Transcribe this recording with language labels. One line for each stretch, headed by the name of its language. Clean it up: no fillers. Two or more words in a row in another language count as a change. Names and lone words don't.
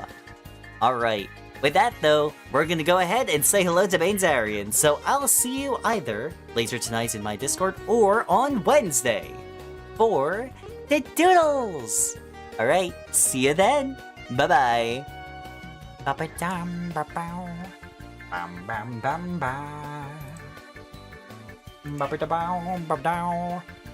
English: Alright, with that though, we're gonna go ahead and say hello to Banzarian, so I'll see you either later tonight in my Discord or on Wednesday for the doodles! Alright, see you then! Bye-bye! Ba-ba-dum-ba-bow. Bam-bam-bam-ba. Ba-ba-da-bow-ba-dow.